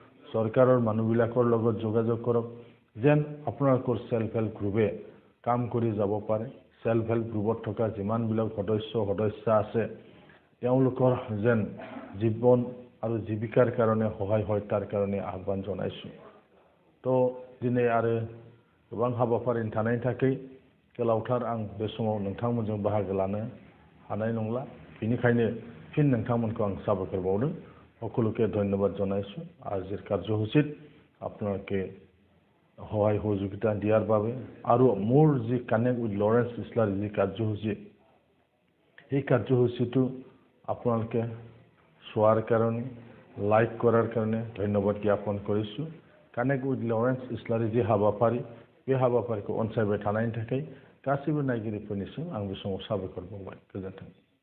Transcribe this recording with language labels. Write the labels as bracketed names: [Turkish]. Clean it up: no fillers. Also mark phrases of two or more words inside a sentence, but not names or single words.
[Assamese] চৰকাৰৰ মানুহবিলাকৰ লগত যোগাযোগ কৰক যেন আপোনালোকৰ [English] self help group [Assamese] কাম কৰি যাব পাৰে [English] self help group [Assamese] থকা যিমানবিলাক সদস্য আছে তেওঁলোকৰ যেন জীৱন আৰু জীৱিকাৰ কাৰণে সহায় হয় তাৰ কাৰণে আহ্বান জনাইছো তো [Bodo] দিনে आरो गोबां हाबाफारिनि थानायनि थाखाय गोलावथार आं बे समाव नोंथांमोनजों बाहागो लानो हानाय नंला बेनिखायनो फिन नोंथांमोनखौ आं साबायखर बावदों [Assamese] সকলোকে ধন্যবাদ জনাইছো আজিৰ কাৰ্যসূচীত আপোনালোকে সহায় সহযোগিতা দিয়াৰ বাবে আৰু মোৰ যি [English] connect with [Assamese] লৰেন্স ইছলাৰী যি কাৰ্যসূচী এই কাৰ্যসূচীটো আপোনালোকে চোৱাৰ কাৰণে লাইক কৰাৰ কাৰণে ধন্যবাদ জ্ঞাপন কৰিছো [English] connect with [Assamese] লৰেন্স ইছলাৰী যি [Bodo] हाबाफारि बे हाबाफारिखौ अनसायबाय थानायनि थाखाय गासैबो नायगिरिफोरनिसिम आं बे समाव साबायखर बावबाय गोजोन्थों